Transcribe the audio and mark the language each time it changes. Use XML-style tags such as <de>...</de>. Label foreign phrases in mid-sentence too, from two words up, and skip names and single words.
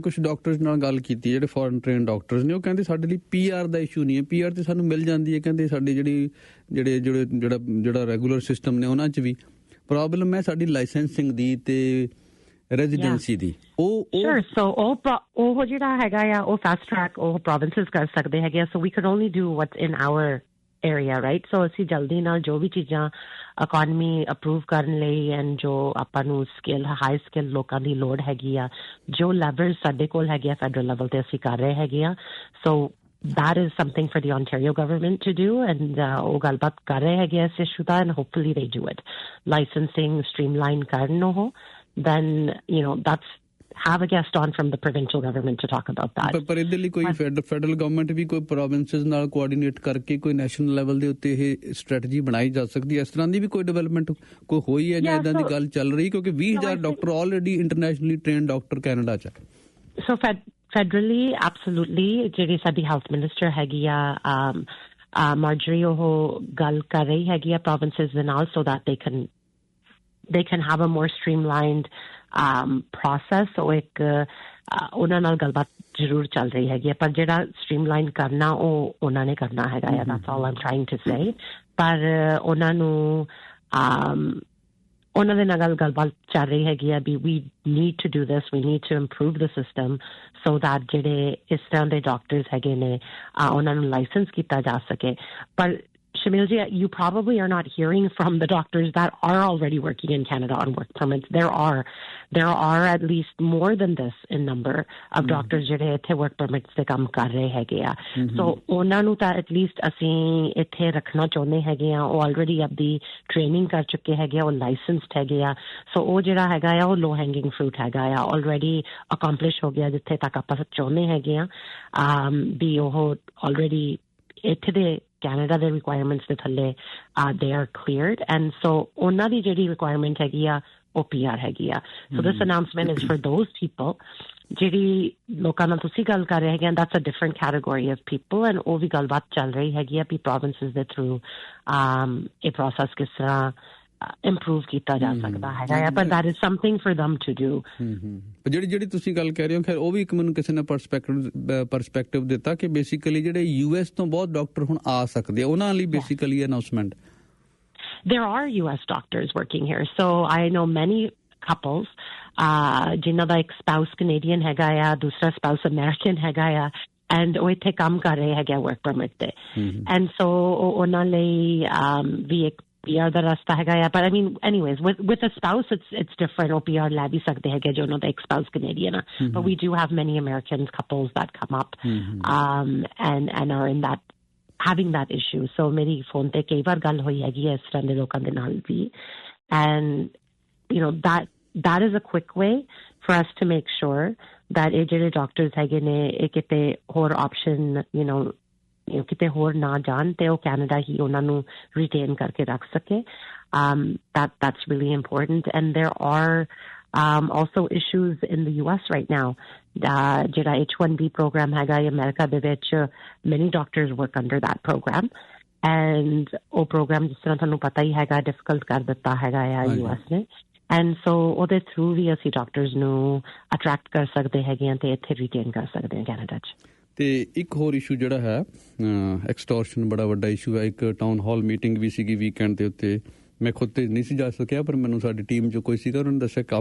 <pa>ਕੁਝ ਡਾਕਟਰਸ ਨਾਲ ਗੱਲ ਕੀਤੀ ਜਿਹੜੇ</pa> <en>foreign train doctors</en> <pa>ਨੇ, ਉਹ ਕਹਿੰਦੇ ਸਾਡੇ ਲਈ PR ਦਾ ਇਸ਼ੂ ਨਹੀਂ ਹੈ, PR ਤੇ ਸਾਨੂੰ ਮਿਲ ਜਾਂਦੀ ਹੈ। ਕਹਿੰਦੇ ਸਾਡੀ ਜਿਹੜਾ</pa> <en>regular system</en> <pa>ਨੇ ਉਹਨਾਂ 'ਚ ਵੀ ਪ੍ਰੋਬਲਮ ਹੈ ਸਾਡੀ ਲਾਇਸੈਂਸਿੰਗ ਦੀ ਤੇ ਰੈਜ਼ੀਡੈਂਸੀ ਦੀ। ਉਹ ਜਿਹੜਾ ਹੈਗਾ ਆ ਉਹ</pa> <en>fast track</en> <pa>ਉਹ ਪ੍ਰੋਵਿੰਸਸ ਕਰ ਸਕਦੇ ਹੈਗੇ ਆ।</pa> <en>So we can only do what's in our area, right?</en> <pa>So ਅਸੀਂ ਜਲਦੀ ਨਾਲ ਜੋ ਵੀ ਚੀਜ਼ਾਂ</pa> <en>economy approve</en> <pa>ਕਰਨ ਲਈ ਐਂਡ ਜੋ ਆਪਾਂ ਨੂੰ</pa> <en>skill high skill</en> <pa>ਲੋਕਾਂ ਦੀ ਲੋੜ ਹੈਗੀ ਆ, ਜੋ ਲੈਵਲ ਸਾਡੇ ਕੋਲ ਹੈਗੇ ਆ</pa> <en>federal level</en> <pa>ਤੇ ਅਸੀਂ ਕਰ ਰਹੇ ਹੈਗੇ ਆ।</pa> <en>ਸੋ that is something for the Ontario government to do, and</en> <pa>ਉਹ ਗੱਲਬਾਤ ਕਰ ਰਹੇ ਹੈਗੇ ਇਸ ਇਸ਼ੂ ਦਾ,</pa> <en>and hopefully they do it. Licensing streamline</en> <pa>ਕਰਨ ਉਹ,</pa> <en>then that's have a guest on from the provincial government to talk about that.</en> <pa>ਪਰ ਇਹਦੇ ਲਈ ਕੋਈ</pa> <en>federal government</en> <pa>ਵੀ ਕੋਈ ਪ੍ਰੋਵਿੰਸਸ ਨਾਲ ਕੋਆਰਡੀਨੇਟ ਕਰਕੇ ਕੋਈ</pa> <en>national level</en> <pa>ਦੇ ਉੱਤੇ ਇਹ ਸਟ੍ਰੈਟਜੀ ਬਣਾਈ ਜਾ ਸਕਦੀ ਹੈ? ਇਸ ਤਰ੍ਹਾਂ ਦੀ ਵੀ ਕੋਈ ਡਿਵੈਲਪਮੈਂਟ ਕੋਈ ਹੋਈ ਹੈ ਜਾਂ ਇਦਾਂ ਦੀ ਗੱਲ ਚੱਲ ਰਹੀ? ਕਿਉਂਕਿ 20,000</pa> <en>doctor already internationally trained doctor</en> <pa>ਕੈਨੇਡਾ 'ਚ। ਸੋ</pa> <en>federally absolutely</en> <pa>ਜਿਹੜੀ ਸਾਡੀ</pa> <en>health minister</en> <pa>ਹੈਗੀ ਆ ਮਾਰਜਰੀ, ਉਹ ਗੱਲ ਕਰ ਰਹੀ ਹੈਗੀ ਆ provinces ਦੇ ਨਾਲ,</pa> <en>so that they can have a more streamlined process।</en> <pa>ਉਹ ਇੱਕ ਉਹਨਾਂ ਨਾਲ ਗੱਲਬਾਤ ਜ਼ਰੂਰ ਚੱਲ ਰਹੀ ਹੈਗੀ ਆ, ਪਰ ਜਿਹੜਾ ਸਟ੍ਰੀਮਲਾਈਨ ਕਰਨਾ ਉਹ ਉਹਨਾਂ ਨੇ ਕਰਨਾ ਹੈਗਾ ਆ।</pa> <en>that's all I'm trying to say।</en> <pa>ਪਰ ਉਹਨਾਂ ਨੂੰ ਉਹਨਾਂ ਦੇ ਨਾਲ ਗੱਲਬਾਤ ਚੱਲ ਰਹੀ ਹੈਗੀ ਆ ਵੀ</pa> <en>we need to do this, we need to improve the system so that</en> <pa>ਜਿਹੜੇ ਇਸ ਤਰ੍ਹਾਂ ਦੇ ਡਾਕਟਰਸ ਹੈਗੇ ਨੇ ਉਹਨਾਂ ਨੂੰ ਲਾਇਸੈਂਸ ਕੀਤਾ ਜਾ ਸਕੇ। ਪਰ Shamilji,</pa> <en>you probably are not hearing from the doctors that are already working in Canada on work permits. There are at least more than this in number of doctors</en> <pa>ਜਿਹੜੇ ਇੱਥੇ work permits ਤੇ ਕੰਮ ਕਰ ਰਹੇ ਹੈਗੇ ਆ। So ਉਹਨਾਂ ਨੂੰ ਤਾਂ</pa> <en>at least</en> <pa>ਅਸੀਂ ਇੱਥੇ ਰੱਖਣਾ ਚਾਹੁੰਦੇ ਹੈਗੇ ਆ। ਉਹ already ਆਪਦੀ ਟ੍ਰੇਨਿੰਗ ਕਰ ਚੁੱਕੇ ਹੈਗੇ ਆ, ਉਹ ਲਾਇਸੈਂਸਡ ਹੈਗੇ ਆ। So ਉਹ ਜਿਹੜਾ ਹੈਗਾ ਆ ਉਹ</pa> <en>low hanging fruit</en> <pa>ਹੈਗਾ ਆ,</pa> <en>already accomplish</en> <pa>ਹੋ ਗਿਆ ਜਿੱਥੇ ਤੱਕ ਆਪਾਂ ਚਾਹੁੰਦੇ ਹੈਗੇ ਆ ਵੀ ਉਹ already ਇੱਥੇ ਦੇ</pa> <en>Canada the requirements</en> <pa>ਦੇ ਥੱਲੇ</pa> <en>they are cleared, and so</en> <pa>ਉਹਨਾਂ ਦੀ ਜਿਹੜੀ requirement ਹੈਗੀ ਆ ਉਹ PR ਹੈਗੀ ਆ।</pa> <en>So this announcement is for those people</en> <pa>ਜਿਹੜੀ ਲੋਕਾਂ ਨਾਲ ਤੁਸੀਂ ਗੱਲ ਕਰ ਰਹੇ ਹੈਗੇ ਆ,</pa> <en>that's a different category of people, and</en> <pa>ਉਹ ਵੀ ਗੱਲਬਾਤ ਚੱਲ ਰਹੀ ਹੈਗੀ ਆ ਵੀ provinces ਦੇ through ਇਹ process ਕਿਸ ਤਰ੍ਹਾਂ improve ਕੀਤਾ ਜਾ ਸਕਦਾ ਹੈਗਾ ਆ,</pa> <en>but that is something for them to do।</en> <pa>ਜਿਹੜੀ ਤੁਸੀਂ ਗੱਲ ਕਹਿ ਰਹੇ ਹੋ, ਖੈਰ ਉਹ ਵੀ ਇੱਕ ਮੈਨੂੰ ਕਿਸੇ ਨੇ ਪਰਸਪੈਕਟਿਵ ਦਿੱਤਾ ਕਿ ਬੇਸਿਕਲੀ ਜਿਹੜੇ US ਤੋਂ ਬਹੁਤ ਡਾਕਟਰ ਹੁਣ ਆ ਸਕਦੇ ਆ, ਉਹਨਾਂ ਲਈ ਬੇਸਿਕਲੀ ਅਨਾਉਂਸਮੈਂਟ।</pa> <en>There are US doctors working here, so I know many couples</en> <pa>ਜਿਨ੍ਹਾਂ ਦਾ ਇੱਕ ਸਪਾਊਸ ਕੈਨੇਡੀਅਨ ਹੈਗਾ ਆ, ਦੂਸਰਾ ਸਪਾਊਸ ਅਮਰੀਕਨ ਹੈਗਾ ਆ, and ਉਹ ਇੱਥੇ ਕੰਮ ਕਰ ਰਹੇ ਹੈਗੇ</pa> <en>work permit</en> <pa>ਤੇ</pa> <en>and so</en> <pa>ਉਹਨਾਂ ਲਈ ਵੀ ਇੱਕ PR ਦਾ ਰਸਤਾ ਹੈਗਾ ਆ</pa> <en>but I mean anyways with a spouse it's different</en> <pa>ਉਹ PR ਲੈ ਵੀ ਸਕਦੇ ਹੈਗੇ ਜੋ ਉਹਨਾਂ ਦਾ ਇੱਕ</pa> <en>spouse Canadian</en> <pa>ਆ</pa> <en>but we do have many American couples that come up and are in that having that issue so</en> <pa>ਮੇਰੀ phone ਤੇ ਕਈ ਵਾਰ ਗੱਲ ਹੋਈ ਹੈਗੀ ਇਸ ਤਰ੍ਹਾਂ ਦੇ ਲੋਕਾਂ ਦੇ ਨਾਲ ਵੀ</pa> <en>and you know that is a quick way for us to make sure that</en> <pa>ਇਹ ਜਿਹੜੇ doctors ਹੈਗੇ ਨੇ ਇਹ ਕਿਤੇ ਹੋਰ option</pa> <en>you know</en> <pa>ਕਿਤੇ ਹੋਰ ਨਾ ਜਾਣ ਤੇ ਉਹ ਕੈਨੇਡਾ ਹੀ ਉਹਨਾਂ ਨੂੰ retain ਕਰਕੇ ਰੱਖ ਸਕੇ</pa> <en>that's really important and there are also issues in the US right now</en> <pa>ਜਿਹੜਾ H-1B program ਹੈਗਾ ਅਮਰੀਕਾ ਦੇ ਵਿੱਚ</pa> <en>many doctors work under that program and</en> <pa>ਉਹ program ਜਿਸ ਤਰ੍ਹਾਂ ਤੁਹਾਨੂੰ ਪਤਾ ਹੀ ਹੈਗਾ difficult ਕਰ ਦਿੱਤਾ ਹੈਗਾ ਆ US ਨੇ</pa> <en>and so</en> <pa>ਉਹਦੇ through ਵੀ ਅਸੀਂ doctors ਨੂੰ attract ਕਰ ਸਕਦੇ ਹੈਗੇ ਤੇ ਇੱਥੇ retain ਕਰ ਸਕਦੇ ਹਾਂ ਕੈਨੇਡਾ 'ਚ ਤੇ ਇੱਕ ਹੋਰ ਇਸ਼ੂ ਜਿਹੜਾ ਹੈ ਐਕਸਟੋਰਸ਼ਨ ਬੜਾ ਵੱਡਾ ਇਸ਼ੂ ਹੈ ਇੱਕ</pa> <en>town hall meeting</en> <pa>ਵੀ ਸੀਗੀ ਵੀਕਐਂਡ ਦੇ ਉੱਤੇ ਮੈਂ ਖੁਦ ਤੇ ਨਹੀਂ ਸੀ ਜਾ ਸਕਿਆ ਪਰ ਮੈਨੂੰ ਸਾਡੀ ਟੀਮ 'ਚੋਂ ਕੋਈ ਸੀਗਾ ਉਹਨਾਂ ਨੇ ਦੱਸਿਆ</pa>